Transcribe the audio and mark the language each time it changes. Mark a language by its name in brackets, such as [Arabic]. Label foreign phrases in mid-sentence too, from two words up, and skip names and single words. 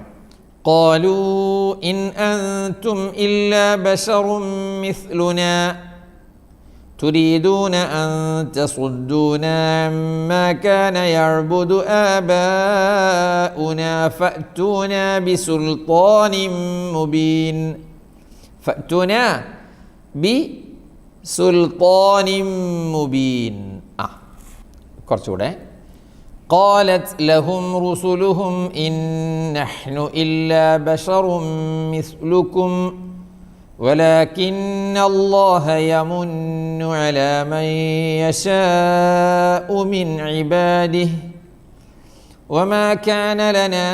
[Arabic] قالوا إن أنتم إلا بشر مثلنا تريدون أن تصدونا عما كان يعبد آباؤنا فأتونا بسلطان مبين. فأتونا بسلطان مبين. [Malayalam] കുറച്ചുകൂടെ. [Arabic] قالت لهم رسلهم إن نحن إلا بشر مثلكم ولكن الله يمن على من يشاء من عباده وما كان لنا